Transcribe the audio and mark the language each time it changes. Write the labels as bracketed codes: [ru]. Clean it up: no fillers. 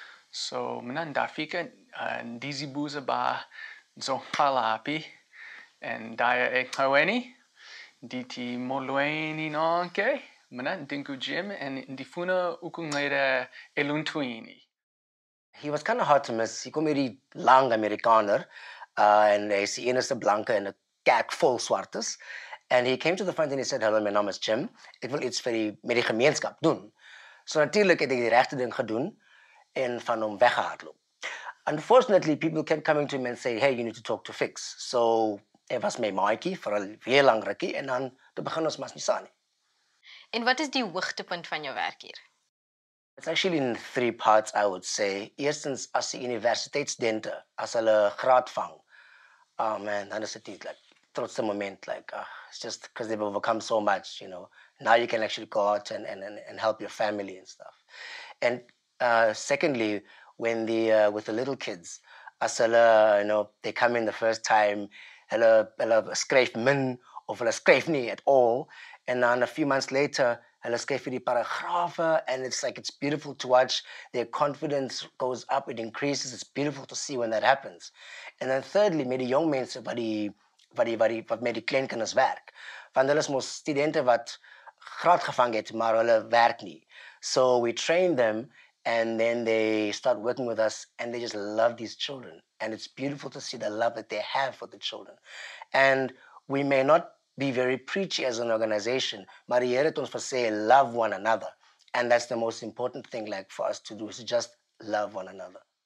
[xh] So mina ndafika ndizibuza ba nzophalaphi and ndaya ecaweni ndithi molweni nonke mina ndingujim and ndifuna ukunceda eluntwini. [en] He was kind of hard to miss. [af] He comedy lang Amerikaner and hy's die enigste blanke in 'n kerk vol swartes. [en] And he came to the front and he said, "Hello, my name is Jim. [af] Ek wil iets vir die gemeenskap doen." So natuurlik het hy die regte ding gedoen en van hom weggehardloop. [en] Unfortunately, people kept coming to him and say, "Hey, you need to talk to Fiks." [af] So hy was my maatjie vir 'n weer lang rukkie en dan te begin ons Masinyusane. En wat is die hoogtepunt van jou werk hier? [en] It's actually in 3 parts, I would say. [af] Eerstens, as die universiteitsstudente, as hulle graad vang, [en] oh man, [af] dan is dit like trotse moment, [en] like it's just because they've overcome so much, you know. Now you can actually go out and help your family and stuff. And secondly, when with the little kids, [af] as hulle, [en] you know, they come in the first time, [af] hulle skryf min of hulle skryf nie [en] at all, and then a few months later, [af] hulle skryf vir die paragrafe, [en] and it's beautiful to watch. Their confidence goes up, it increases. It's beautiful to see when that happens. And then thirdly, [af] met die jong mense wat met die kleinkinders werk. Want hulle is mos studente wat graad gevang het, maar hulle werk nie. [en] So we train them and then they start working with us and they just love these children. And it's beautiful to see the love that they have for the children. And we may not be very preachy as an organization, [af] maar die Here het ons gesê [en] love one another. And that's the most important thing for us to do, is to just love one another.